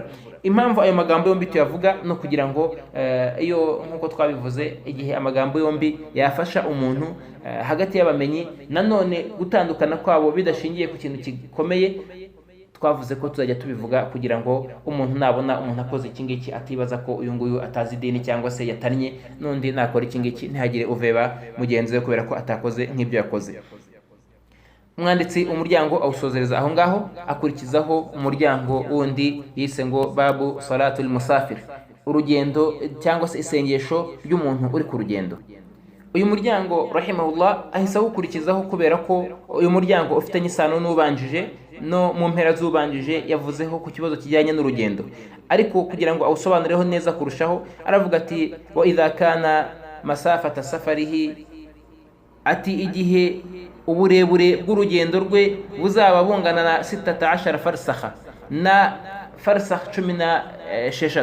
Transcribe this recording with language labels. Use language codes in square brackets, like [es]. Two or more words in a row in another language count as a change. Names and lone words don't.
[rw] Impamvu ayo magambo yombi tuyavuga no kugira ngo iyo nkuko twabivuze, igihe amagambo yombi yafasha umuntu hagati y'abamenyi, nanone gutandukana kwabo bidashingiye ku kintu gikomeye, twavuze ko tuzajya tubivuga kugira ngo umuntu nabona umuntu akoze iki ngiki atibaza ko uyu nguyu atazi idini cyangwa se yatannye n'undi nakora iki ngiki ntihagire uveba mugenzi we kubera ko atakoze nk'ibyo yakoze. Umwanditsi umuryango awusozereza aho ngaho, akurikizaho umuryango wundi yise ngo [ar] باب صلاة المسافر, [rw] urugendo cyangwa se isengesho ry'umuntu uri ku rugendo. Uyu muryango rahimahullah ahise awukurikizaho kubera ko uyu muryango ufitanye isano n'ubanjije, no mu mpera z'ubanjije yavuzeho ku kibazo kijyanye n'urugendo, ariko kugira ngo awusobanureho neza kurushaho aravuga ati [ar] وإذا كان مسافة سفره, [rw] ati igihe uburebure bw'urugendo rwe buzaba bungana na 16 farsakha, na farsakh 16.